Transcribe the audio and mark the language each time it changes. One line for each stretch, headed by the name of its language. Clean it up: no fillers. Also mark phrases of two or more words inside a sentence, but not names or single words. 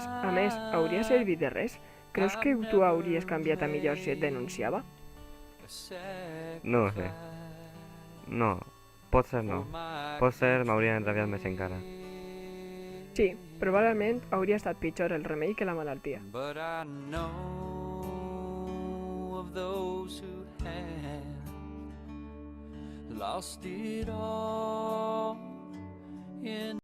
Catalan: A més, hauria servit de res? Creus que tu hauries canviat a millor si et denunciava? No ho sé. No, potser no. Potser m'hauria enrabiat més encara. Sí, probablement hauria estat pitjor el remei que la malaltia.
English: But I know of those who have lost it all in